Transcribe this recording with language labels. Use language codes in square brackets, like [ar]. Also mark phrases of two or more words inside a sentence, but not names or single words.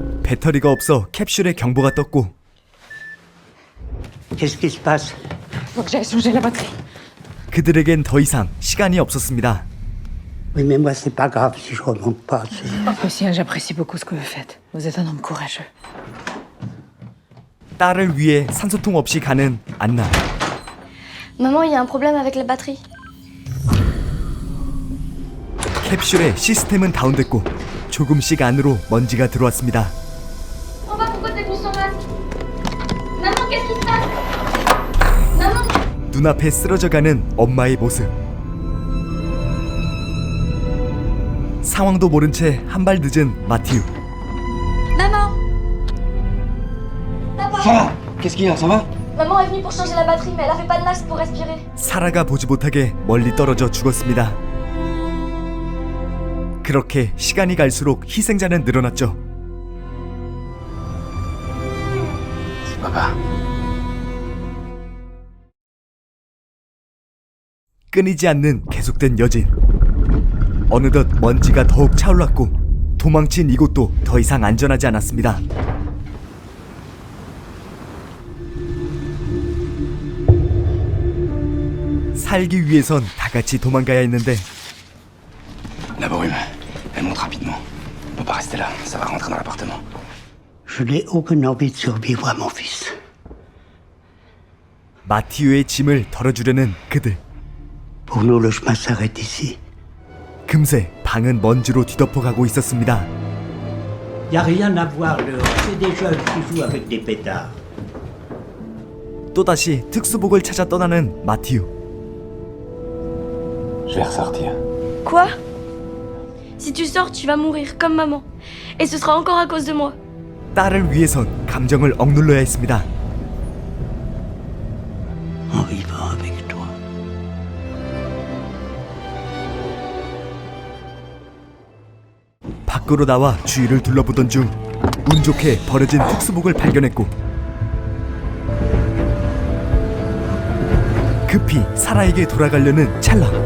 [ko] 배터리가 없어 캡슐에 경보가 떴고 [fr] Qu'est-ce qui se passe? Faut que j'aille changer la batterie. [ko] 그들에겐 더 이상 시간이 없었습니다. [fr] Oui, mais moi, c'est pas grave si je remonte pas. Lucien, j'apprécie beaucoup ce que vous faites. Vous êtes un homme courageux. [ko] 딸을 위해 산소통 없이 가는 안나. [fr] Maman, il y a un problème avec la batterie. [ko] 캡슐의 시스템은 다운됐고 조금씩 안으로 먼지가 들어왔습니다. [fr] Papa, pourquoi t'es tous sans masque? Maman, qu'est-ce qui se passe? Maman! [ko] 눈앞에 쓰러져가는 엄마의 모습. 상황도 모른 채 한 발 늦은 마티우. [fr] Maman! Papa! Sarah, qu'est-ce qu'il y a? Ça va? Maman est venue pour changer la batterie, mais elle avait pas de masque pour respirer. [ko] 사라가 보지 못하게 멀리 떨어져 죽었습니다. 그렇게 시간이 갈수록 희생자는 늘어났죠. [fr] Papa. [ko] 끊이지 않는 계속된 여진. 어느덧 먼지가 더욱 차올랐고 도망친 이곳도 더 이상 안전하지 않았습니다. 살기 위해선 다 같이 도망가야 했는데 [fr] La brume, elle monte rapidement. On peut pas rester là, ça va rentrer dans l'appartement. Je n'ai aucune envie de survivre à mon fils. [ko] 마티우의 짐을 덜어주려는 그들. [fr] Pour nous, le chemin s'arrête ici. [ko] 금세 방은 먼지로 뒤덮어가고 있었습니다. [fr] Y a rien à voir dehors. C'est des jeunes qui jouent avec des pétards. [ko] 또다시 특수복을 찾아 떠나는 마티우. [fr] Je vais ressortir. Quoi? Si tu sors, tu vas mourir, comme maman. Et ce sera encore à cause de moi. [ko] 딸을 위해선 감정을 억눌러야 했습니다. [fr] En vivant avec toi. [ko] 밖으로 나와 주위를 둘러보던 중 운 좋게 버려진 특수복을 발견했고 급히 사라에게 돌아가려는 찰나.